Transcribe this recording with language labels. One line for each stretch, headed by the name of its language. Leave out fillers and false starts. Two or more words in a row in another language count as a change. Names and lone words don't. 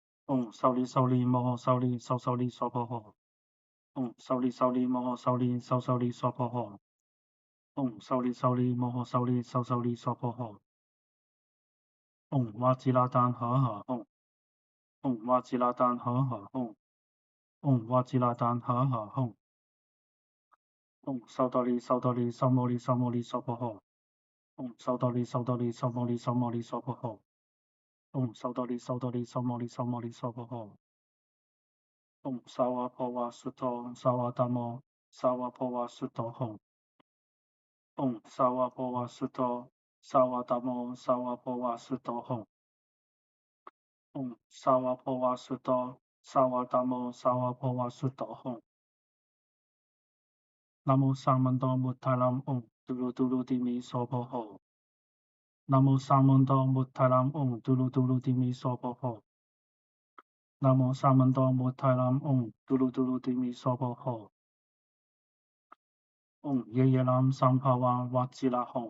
Sanskrit: 受理受理摩诃受理受受理娑婆訶。受理受理摩訶受理受受理娑婆訶。受理受理摩訶受理受受理娑婆訶。哇吉那怛哈哈。哇吉那怛哈哈。哇吉那怛哈哈。受多利受多利受摩利受摩利娑婆訶。受多利受多利受摩利受摩利娑婆訶。受多利受多利受摩利受摩利娑婆訶。萨瓦婆瓦苏陀萨瓦达摩萨瓦婆瓦苏陀吽。萨瓦婆瓦苏陀萨瓦达摩萨瓦婆瓦苏陀吽。萨瓦婆瓦苏陀萨瓦达摩萨瓦婆瓦苏陀吽。南無三門多末泰南唵嘟嚕嘟嚕地彌娑婆訶。南無三門多末泰南唵嘟嚕嘟嚕地彌娑婆訶。南無三門多末泰南唵嘟嚕嘟嚕地彌娑婆訶。耶耶南三帕哇哇吉那吽。